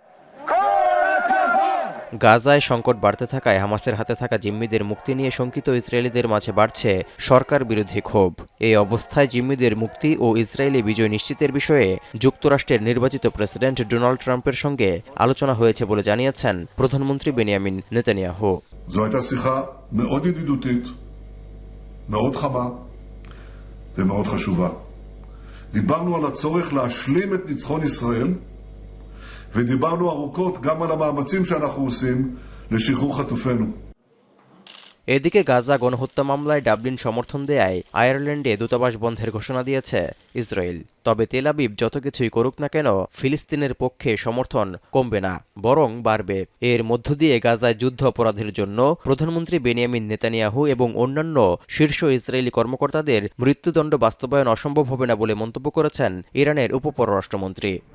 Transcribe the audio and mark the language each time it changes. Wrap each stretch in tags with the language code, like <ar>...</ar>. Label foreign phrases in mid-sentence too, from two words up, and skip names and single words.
<bn>গাজায় সংকট বাড়তে থাকায় হামাসের হাতে থাকা জিম্মিদের মুক্তি নিয়ে শঙ্কিত ইসরায়েলিদের মাঝে বাড়ছে সরকার বিরোধী ক্ষোভ। এই অবস্থায় জিম্মিদের মুক্তি ও ইসরায়েলি বিজয় নিশ্চিতের বিষয়ে যুক্তরাষ্ট্রের নির্বাচিত প্রেসিডেন্ট ডোনাল্ড ট্রাম্পের সঙ্গে আলোচনা হয়েছে বলে জানিয়েছেন প্রধানমন্ত্রী বেনিয়ামিন নেতানিয়াহু।</bn> <he>זו הייתה שיחה מאוד ידידותית, מאוד חמה ומאוד חשובה. דיברנו על הצורך להשלים את ניצחון ישראל, ודיברנו ארוכות גם על המאמצים שאנחנו עושים לשחרור חטופינו.</he> <bn>এদিকে গাজা গণহত্যা মামলায় ডাবলিন সমর্থন দেয়ায় আয়ারল্যান্ডে দূতাবাস বন্ধের ঘোষণা দিয়েছে ইসরায়েল। তবে তেল আবিব যত কিছুই করুক না কেন, ফিলিস্তিনের পক্ষে সমর্থন কমবে না, বরং বাড়বে। এর মধ্য দিয়ে গাজায় যুদ্ধ অপরাধের জন্য প্রধানমন্ত্রী বেনিয়ামিন নেতানিয়াহু এবং অন্যান্য শীর্ষ ইসরায়েলি কর্মকর্তাদের মৃত্যুদণ্ড বাস্তবায়ন অসম্ভব হবে না বলে মন্তব্য করেছেন ইরানের উপপররাষ্ট্রমন্ত্রী।</bn>